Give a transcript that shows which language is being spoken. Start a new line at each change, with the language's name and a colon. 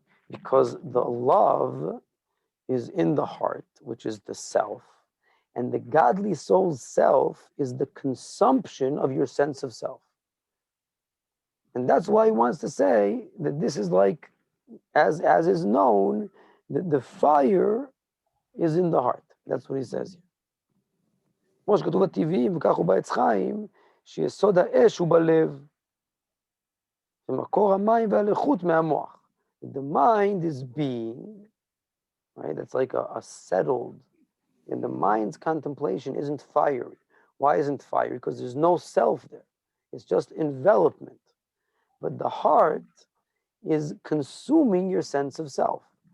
English: Because the love is in the heart, which is the self, and the godly soul's self is the consumption of your sense of self. And that's why he wants to say that this is like, as is known, that the fire is in the heart. That's what he says here.
Hebrew: כמו שכתוב בטבעים, וכך הוא בעץ חיים, שיסוד האש הוא בלב, ומקור המים והלחות מהמוח.
English: The mind is being, right? That's like a settled, and the mind's contemplation isn't fiery. Why isn't fiery? Because there's no self there. It's just envelopment. But the heart is consuming your sense of self.